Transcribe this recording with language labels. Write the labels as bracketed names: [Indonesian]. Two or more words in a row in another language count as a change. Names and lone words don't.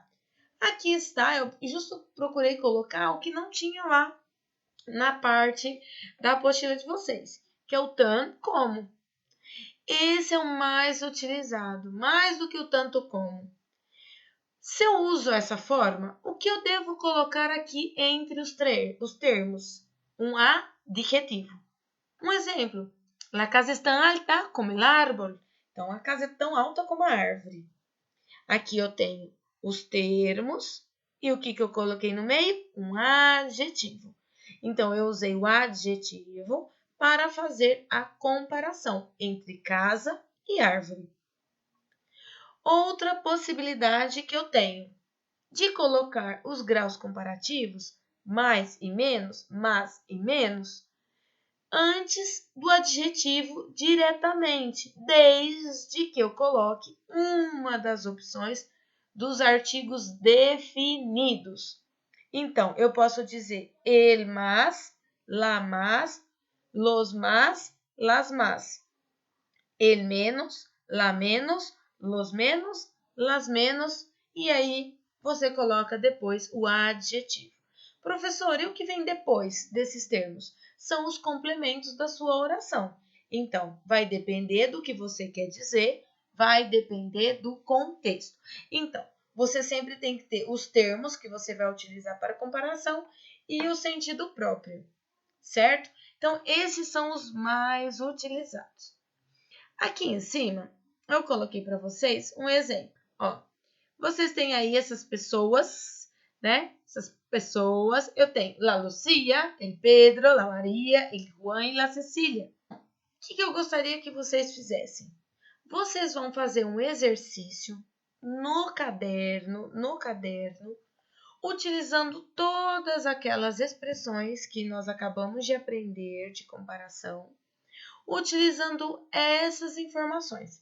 [Portuguese] Aqui está, eu justo procurei colocar o que não tinha lá na parte da apostila de vocês, que é o tanto como. Esse é o mais utilizado, mais do que o tanto como. Se eu uso essa forma, o que eu devo colocar aqui entre os termos? Um adjetivo. Um exemplo. [Spanish] La casa está alta como el árbol. [Portuguese] Então, a casa é tão alta como a árvore. Aqui eu tenho os termos e o que eu coloquei no meio? Um adjetivo. Então, eu usei o adjetivo para fazer a comparação entre casa e árvore. Outra possibilidade que eu tenho de colocar os graus comparativos, mais e menos, mas e menos, antes do adjetivo diretamente, desde que eu coloque uma das opções dos artigos definidos. Então, eu posso dizer [Spanish] el más, la más, los más, las más. El menos, la menos, los menos, las menos, [Portuguese] e aí você coloca depois o adjetivo. Professor, e o que vem depois desses termos? São os complementos da sua oração. Então, vai depender do que você quer dizer, vai depender do contexto. Então, você sempre tem que ter os termos que você vai utilizar para comparação e o sentido próprio, certo? Então, esses são os mais utilizados. Aqui em cima, eu coloquei para vocês um exemplo. Ó, vocês têm aí essas pessoas, né? Essas pessoas. Eu tenho La Lucia, el Pedro, la Maria, el Juan e la Cecília. O que eu gostaria que vocês fizessem? Vocês vão fazer um exercício no caderno, utilizando todas aquelas expressões que nós acabamos de aprender de comparação, utilizando essas informações.